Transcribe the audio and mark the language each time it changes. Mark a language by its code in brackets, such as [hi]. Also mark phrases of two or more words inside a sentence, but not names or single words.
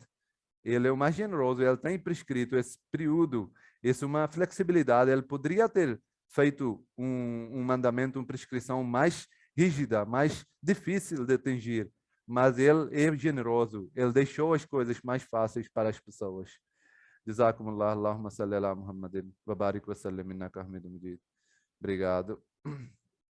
[pt] Ele é o mais generoso, ele tem prescrito esse período, isso é uma flexibilidade. Ele poderia ter feito um mandamento, uma prescrição mais rígida, mais difícil de atingir, mas ele é generoso, ele deixou as coisas mais fáceis para as pessoas. [ar] جزاكم الله، اللهم صل على محمد، وبارك وسلم إنك حميد مجيد. [pt] Obrigado.